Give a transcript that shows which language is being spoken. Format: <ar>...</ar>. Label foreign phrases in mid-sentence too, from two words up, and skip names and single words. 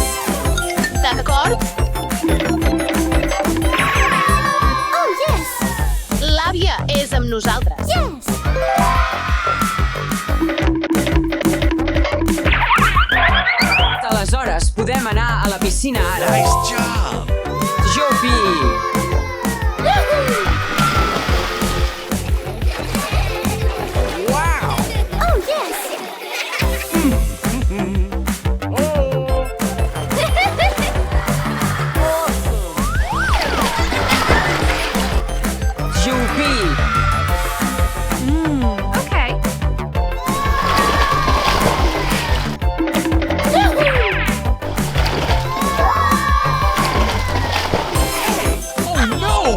<en>D'acord? Oh, yes!</en> <ca>L'àvia és amb nosaltres. Yes! Aleshores, podem anar a la piscina ara.</ca> <en>Nice job! Yupi! Wow! Oh, yes! Yupi! Okay. Oh no!</en>